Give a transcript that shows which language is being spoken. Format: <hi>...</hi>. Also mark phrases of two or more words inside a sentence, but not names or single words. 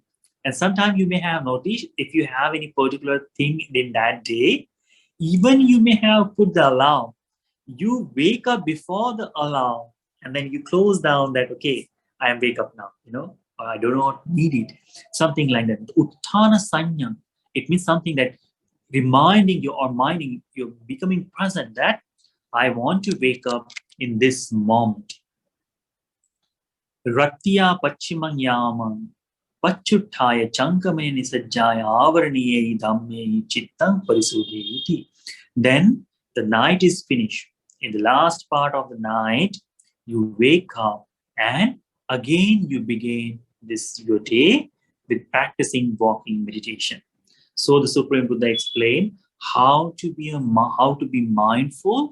<en>And sometimes you may have noticed, if you have any particular thing in that day, even you may have put the alarm, you wake up before the alarm and then you close down that, okay, I am wake up now, I do not need it. Something like that.</en> <pi>Utthana Sanya,</pi> <en>it means something that reminding you or minding you're becoming present that I want to wake up in this moment.</en> <pi>Ratya Pachimang Yamam Pachuttaya Chankamene Nisajjaya Avarniye Dhamme Chittam Parisudhiti.</pi> <en>Then the night is finished. In the last part of the night, you wake up and again you begin your day with practicing walking meditation. So the Supreme Buddha explained how to be mindful.</en>